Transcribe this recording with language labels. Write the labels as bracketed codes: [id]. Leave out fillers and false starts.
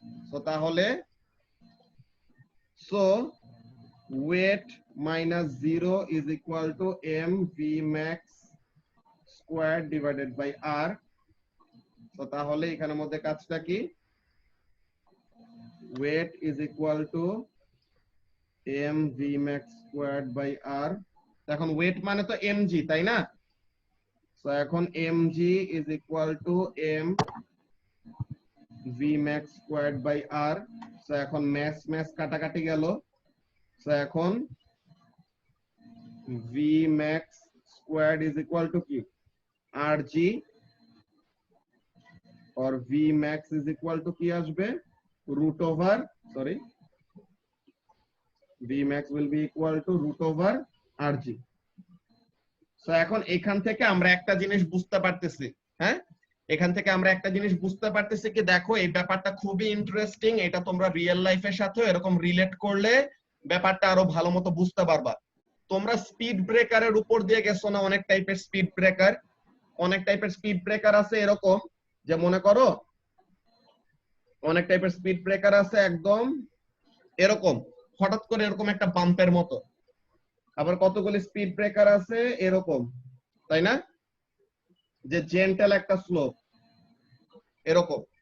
[en] So [bn] তাহলে [en] so weight minus 0 is equal to mv max squared divided by r. [bn] So তাহলে এখানের মধ্যে কাজটা কি? [en] weight is equal to mv max squared by r. [bn] এখন weight মানে তো mg, তাই না? [en] So [bn] এখন [en] mg is equal to m v max squared by r. [bn] So এখন mass কাটাকাটি গেল। [en] So [bn] এখন [en] v max squared is equal to কি? rg, or v max is equal to [bn] কি আসবে? [en] root over, sorry, v max will be equal to root over rg. [bn] So এখন এখান থেকে আমরা একটা জিনিস বুঝতে পারতেছি, হ্যাঁ, এখান থেকে আমরা একটা জিনিস বুঝতে পারতেছি কি, দেখো এই ব্যাপারটা খুবই ইন্টারেস্টিং। এটা তোমরা রিয়েল লাইফের সাথে এরকম রিলেট করলে ব্যাপারটা আরো ভালো মতো বুঝতে পারবা। তোমরা স্পিড ব্রেকারের উপর দিয়ে গেছো না, অনেক টাইপের স্পিড ব্রেকার, অনেক টাইপের স্পিড ব্রেকার আছে এরকম, যে মনে করো অনেক টাইপের স্পিড ব্রেকার আছে একদম এরকম হঠাৎ করে এরকম একটা বাম্পের মতো, আবার কতগুলি স্পিড ব্রেকার আছে এরকম, তাই না, যে জেন্টাল একটা স্লোপ এরকম।